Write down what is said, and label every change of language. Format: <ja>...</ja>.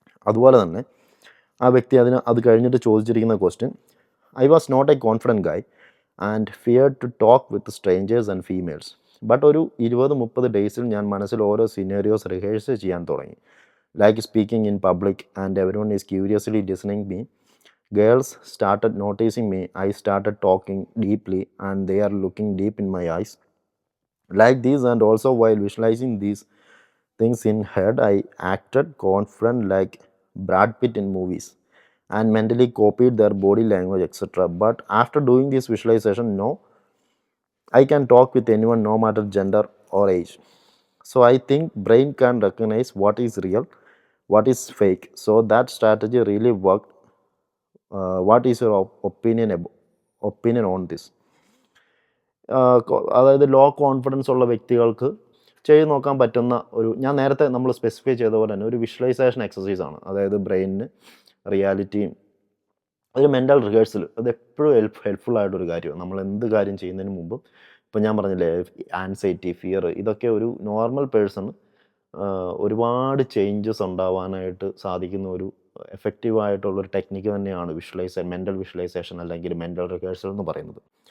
<ml>അതുപോലെ തന്നെ ആ വ്യക്തി അത് കഴിഞ്ഞിട്ട് ചോദിച്ചിരിക്കുന്ന question,</ml> <en>I was not a confident guy and feared to talk with strangers and females.</en> <ml>But ഒരു 20-30 ഡേയ്സിൽ ഞാൻ മനസ്സിൽ ഓരോ സിനാരിയോസ് റിഹേഴ്സ് ചെയ്യാൻ തുടങ്ങി,</ml> <en>Like speaking in public and everyone is curiously listening me. Girls started noticing me. I started talking deeply and they are looking deep in my eyes. Like these, and also while visualizing these things in head, I acted confident like Brad Pitt in movies and mentally copied their body language, etc. But after doing this visualization, no, I can talk with anyone no matter gender or age. So I think brain can recognize what is real, what is fake. So that strategy really worked. What is your opinion on this?</en> <ml>അതായത് law confidence ഉള്ള വ്യക്തികൾക്ക് ചെയ്ത് നോക്കാൻ പറ്റുന്ന ഒരു, ഞാൻ നേരത്തെ നമ്മൾ സ്പെസിഫൈ ചെയ്ത പോലെ തന്നെ ഒരു വിഷ്വലൈസേഷൻ എക്സസൈസാണ്. അതായത് ബ്രെയിനിന് റിയാലിറ്റിയും ഒരു മെൻ്റൽ റിഹേഴ്സൽ, അത് എപ്പോഴും ഹെൽപ്ഫുൾ ആയിട്ടൊരു കാര്യമാണ്. നമ്മൾ എന്ത് കാര്യം ചെയ്യുന്നതിന് മുമ്പും, ഇപ്പം ഞാൻ പറഞ്ഞില്ലേ ആൻസൈറ്റി, ഫിയർ, ഇതൊക്കെ ഒരു നോർമൽ പേഴ്സൺ ഒരുപാട് ചേഞ്ചസ് ഉണ്ടാവാനായിട്ട് സാധിക്കുന്ന ഒരു എഫക്റ്റീവായിട്ടുള്ളൊരു ടെക്നിക്ക് തന്നെയാണ് മെൻ്റൽ വിഷ്വലൈസേഷൻ അല്ലെങ്കിൽ മെൻ്റൽ റിഹേഴ്സൽ എന്ന് പറയുന്നത്.</ml>